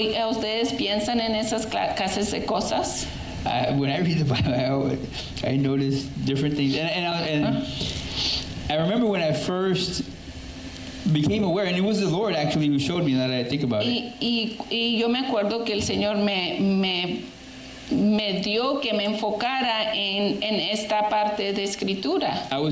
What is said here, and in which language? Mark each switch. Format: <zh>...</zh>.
<es>¿Ustedes piensan en esas clases de cosas?</es> <en>When I read the Bible, I notice different things. And I remember when I first became aware, and it was the Lord actually who showed me, now that I think about it.</en> <es>Y yo me acuerdo que el Señor me dio que me enfocara en esta parte de escritura.</es>